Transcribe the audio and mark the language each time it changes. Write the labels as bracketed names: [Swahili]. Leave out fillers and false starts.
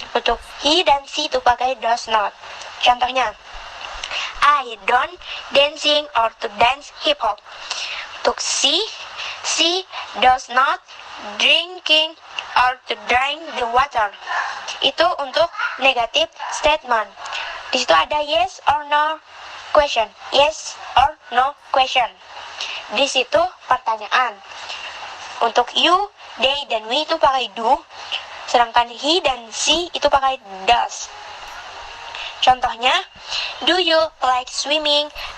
[Indonesian] Untuk he dan she itu pakai does not. [English] Contohnya I don't dancing or to dance hip hop. Untuk she does not drinking or to drink the water. [Indonesian] Itu untuk [English] negative statement. [Indonesian] Di situ ada [English] yes or no. question, yes or no question. [Indonesian] Di situ pertanyaan. Untuk you, they, dan we itu pakai do, sedangkan he dan she itu pakai does. [English] Contohnya, do you like swimming?